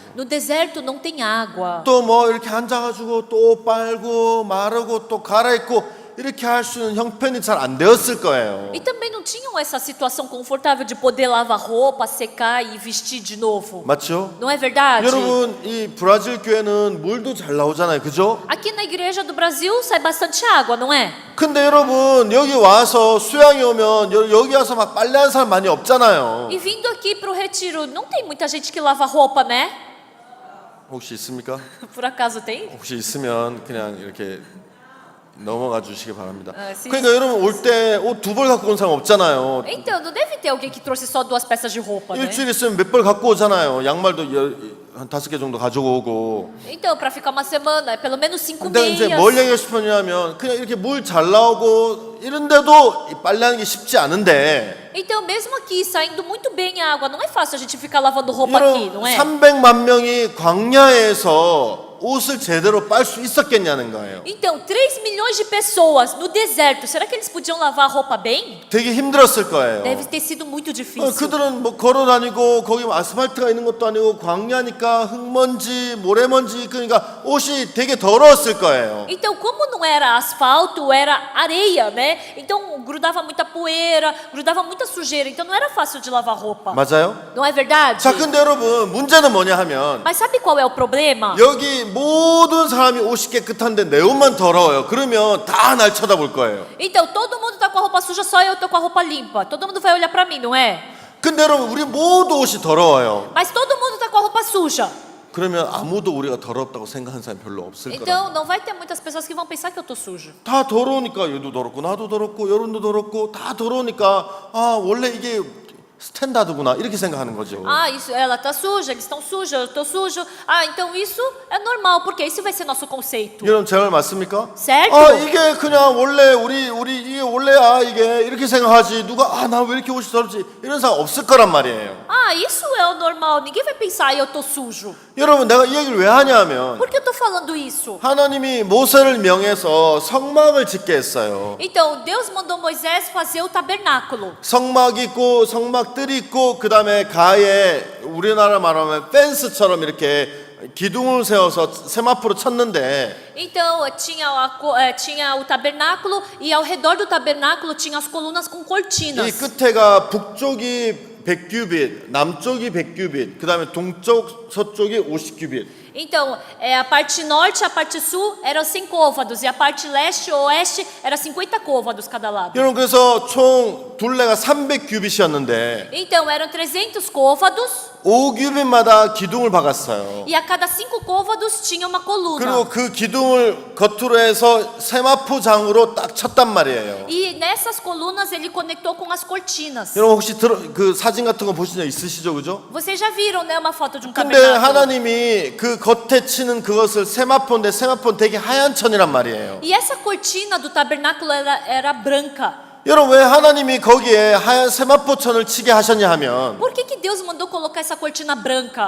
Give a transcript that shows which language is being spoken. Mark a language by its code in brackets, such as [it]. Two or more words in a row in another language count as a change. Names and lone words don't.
[pt] No deserto não tem água. [ko] 또 뭐 이렇게 앉아가지고 또 빨고 마르고 또 갈아입고 이렇게 할 수 있는 형편이 잘 안 되었을 거예요. [pt] E também não tinham essa situação confortável de poder lavar roupa, secar e vestir de novo. [ko] 맞죠? [pt] Não é verdade? [ko] 여러분 이 브라질 교회는 물도 잘 나오잖아요, 그죠? [pt] Aqui na igreja do Brasil sai bastante água, não é? [ko] 근데 여러분 여기 와서 수양이 오면 여기 와서 막 빨래하는 사람 많이 없잖아요. [pt] E vindo aqui pro retiro, não tem muita gente que lava roupa, né? [ko] 혹시 있습니까? [pt] Por acaso tem? [ko] 혹시 있으면 그냥 이렇게 넘어가 주시기 바랍니다. [pt] sim. [ko] 그러니까 여러분 올 때 옷 두 벌 갖고 온 사람 없잖아요. [pt] Então, não deve ter alguém que trouxe só 2 peças de roupa, né? [ko] 일주일 있으면 몇 벌 갖고 오잖아요. 양말도 한 5개 정도 가지고 오고. [pt] Então, para ficar uma semana, é pelo menos 5 [ko] 근데 이제 [pt] meias. [ko] 뭘 얘기하고 싶었냐면 그냥 이렇게 물 잘 나오고 이런데도 이 빨래하는 게 쉽지 않은데 [pt] Então, mesmo aqui, saindo muito bem a água, não é fácil a gente ficar lavando roupa aqui, não [ko] 여러분 [pt] é? [ko] 300만 명이 광야에서 옷을 제대로 빨 수 있었겠냐는 거예요. [pt] Então, 3 milhões de pessoas no deserto, será que eles podiam lavar a roupa bem? [ko] 되게 힘들었을 거예요. [pt] Deve ter sido muito difícil. [ko] 그들은 뭐 걸어 다니고 거기 아스팔트가 있는 것도 아니고 광야니까 흙먼지, 모래먼지 그러니까 옷이 되게 더러웠을 거예요. [pt] Então, como não era asfalto, era areia, né? Então, grudava muita poeira, grudava muita sujeira. Então, não era fácil de lavar roupa. [ko] 맞아요? [pt] Não é verdade? [ko] 자, 근데 여러분 문제는 뭐냐 하면 [pt] Mas sabe qual é o problema? [ko] 여기 모든 사람이 옷이 깨끗한데 내 옷만 더러워요. 그러면 다 날 쳐다볼 거예요. [pt] Então, todo mundo tá com a roupa suja, só eu tô com a roupa limpa. Todo mundo vai olhar pra mim, não é? [ko] 근데 여러분 우리 모두 옷이 더러워요. [pt] Mas todo mundo tá com a roupa suja. [ko] 그러면 아무도 우리가 더럽다고 생각하는 사람이 별로 없을 거라. [pt] Então não vai ter muitas pessoas que vão pensar que eu tô sujo. [ko] 다 더러우니까 얘도 더럽고 나도 더럽고 여론도 더럽고 다 더러우니까 아 원래 이게 스탠다드구나 이렇게 생각하는 거죠. [pt] Ah, isso, ela tá suja, eles estão sujos, eu tô sujo. Ah, então isso é normal, porque esse vai ser nosso conceito. [ko] 여러분 제 말 맞습니까? [pt] Certo? [ko] 아 이게 그냥 원래 우리 이게 원래야 이게 이렇게 생각하지 누가 아 나 왜 이렇게 옷이 더럽지 이런 사람 없을 거란 말이에요. [pt] Ah, isso é o normal. Ninguém vai pensar, eu tô sujo. [ko] 여러분 내가 이 얘기를 왜 하냐면 [pt] Por que eu tô falando isso? [ko] 하나님이 모세를 명해서 성막을 짓게 했어요. [pt] Então, Deus mandou Moisés fazer o tabernáculo. [ko] 성막 있고 성막들이 있고 그 다음에 가에 우리나라 말하면 펜스처럼 이렇게 기둥을 세워서 세마포로 쳤는데 [pt] Então, tinha o tabernáculo e ao redor do tabernáculo tinha as colunas com [ko] 이 [pt] cortinas. [ko] 끝에가 북쪽이 100규빗, 남쪽이 100규빗, 그 다음에 동쪽, 서쪽이 50규빗. [pt] Então, a parte norte e a parte sul eram 100 côvados e a parte leste e oeste era 50 côvados cada lado. [ko] 여러분 그래서 총 둘레가 300규빗이었는데 [pt] Então, eram 300 côvados [ko] 5규빗마다 기둥을 박았어요. [pt] e a cada 5 côvados tinha uma coluna. [ko] 그리고 그 기둥을 겉으로 해서 세마포장으로 딱 쳤단 말이에요. [pt] E nessas colunas ele conectou com as cortinas. [ko] 여러분 혹시 그 사진 같은 거 보신 적 있으시죠, 그죠? [pt] Vocês já viram, né, uma foto de um [ko] 근데 [pt] tabernáculo? [ko] 하나님이 그 겉에 치는 그것을 세마포인데 세마포는 되게 하얀 천이란 말이에요. [pt] E essa cortina do tabernáculo era branca. [ko] 여러분 왜 하나님이 거기에 하얀 세마포천을 치게 하셨냐 하면 [pt] Por que Deus mandou colocar essa cortina branca?